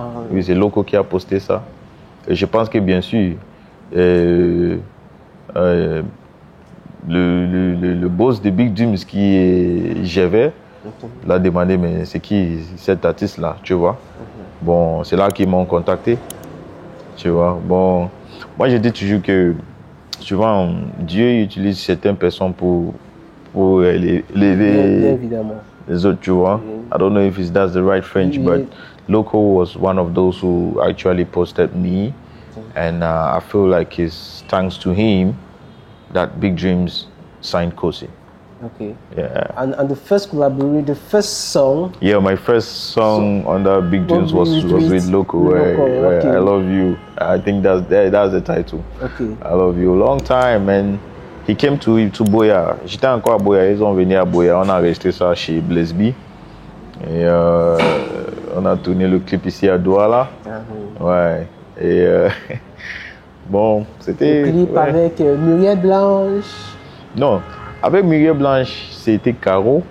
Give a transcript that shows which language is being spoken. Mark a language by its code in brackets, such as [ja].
[fr] Oui, c'est Loco qui a posté ça. Et je pense que, bien sûr, le boss de Big Dreams qui est J'avais l'a demandé, mais c'est qui cet artiste-là, tu vois? Bon, c'est là qu'ils m'ont contacté. Tu vois? Bon, moi, je dis toujours que souvent, Dieu utilise certaines personnes pour élever les autres, tu vois. [en] I don't know if that's the right French, but Loco was one of those who actually posted me. And I feel like it's thanks to him that Big Dreams signed Kosi. Okay. Yeah. And the first collaboration, the first song? Yeah, my first song under Big Dreams was with Loco. Okay. I Love You. I think that's the title. Okay. I Love You. Long time, and he came to Boya. [fr] J'étais encore à Boya. Ils ont venu à Boya. On a resté ça chez Blaise B. Et on a tourné le clip ici à Douala. Ouais. Et bon, c'était. Le clip avec Muriel Blanche. Non. Avec Muriel Blanche, c'était Caro.